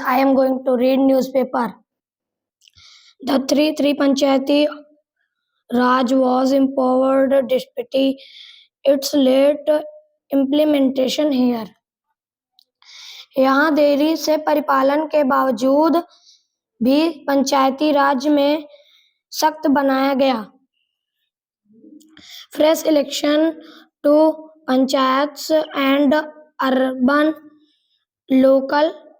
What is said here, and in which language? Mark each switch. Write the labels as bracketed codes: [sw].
[en] I am going to read newspaper. The 3 Panchayati Raj was empowered despite its late implementation here. [hi] यहाँ देरी से परिपालन के बावजूद भी पंचायती राज में सख्त बनाया गया। [en] Fresh election to panchayats and urban local